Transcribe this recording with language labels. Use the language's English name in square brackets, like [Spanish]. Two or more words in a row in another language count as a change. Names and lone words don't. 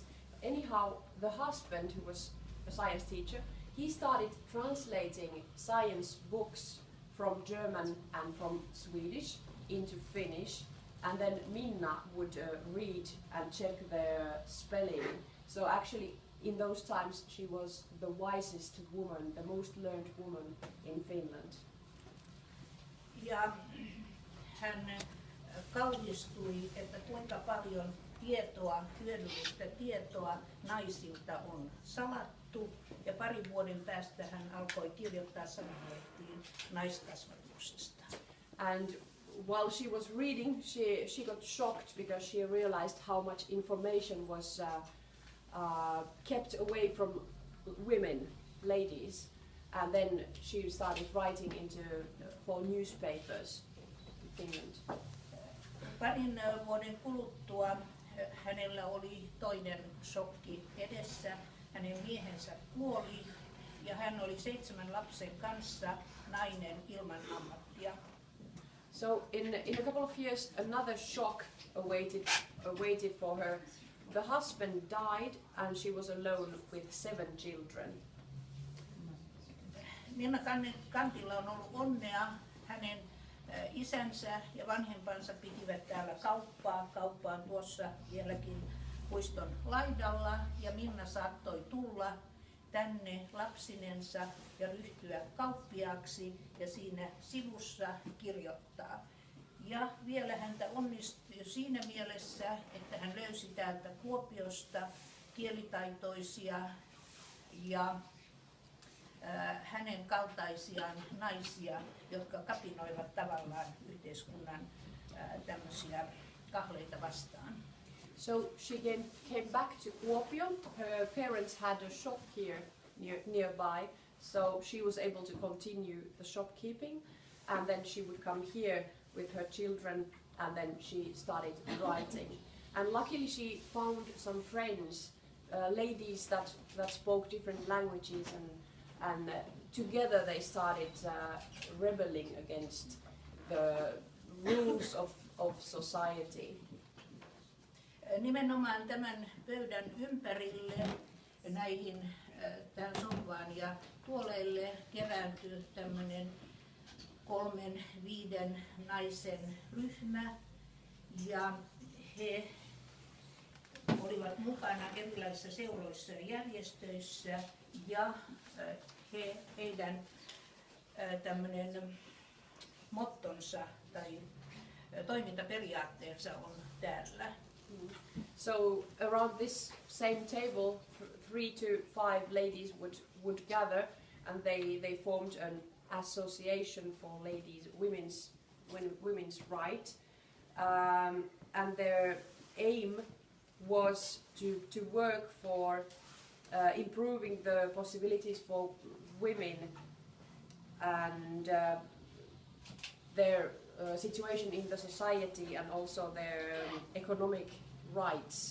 [English] Anyhow, the husband, who was a science teacher, he started translating science books from German and from Swedish into Finnish, and then Minna would read and check their spelling. So actually in those times she was the wisest woman, the most learned woman in Finland. [Finnish] Ja hän kauhistui, että kuinka paljon tietoa, hyödyllistä tietoa naisilta on salattu, ja parin vuoden päästä hän alkoi kirjoittaa sanomalehtiin naiskasvatuksesta. [English] And while she was reading, she got shocked because she realized how much information was kept away from women, ladies, and then she started writing for newspapers in Finland. [Finnish] Parin vuoden kuluttua hänellä oli toinen shokki edessä. Hänen miehensä kuoli ja hän oli 7 lapsen kanssa nainen ilman ammattia. [English] So in a couple of years another shock awaited for her. The husband died and she was alone with 7 children. [Finnish] Minna Canthilla on ollut onnea. Hänen isänsä ja vanhempansa pitivät täällä kauppaa. Kauppa on tuossa vieläkin puiston laidalla ja Minna saattoi tulla tänne lapsinensa ja ryhtyä kauppiaaksi ja siinä sivussa kirjoittaa. Ja vielä häntä onnistui siinä mielessä, että hän löysi täältä Kuopiosta kielitaitoisia ja hänen kaltaisiaan naisia, jotka kapinoivat tavallaan yhteiskunnan tämmöisiä kahleita vastaan. [English] So she came back to Kuopio. Her parents had a shop here nearby, so she was able to continue the shopkeeping, and then she would come here with her children, and then she started writing. And luckily she found some friends, ladies that spoke different languages, and together they started rebelling against the rules of society. [Finnish] Nimenomaan tämän pöydän ympärille näihin tähän sohvaan ja tuoleille kerääntyi tämmöinen 3-5 naisen ryhmä ja he olivat mukana erilaisissa seuroissa ja järjestöissä ja heidän tämmöinen mottonsa tai toimintaperiaatteensa on täällä. [English] So around this same table, 3 to 5 ladies would gather, and they formed an association for women's right, and their aim was to work for improving the possibilities for women and their situation in the society and also their economic rights.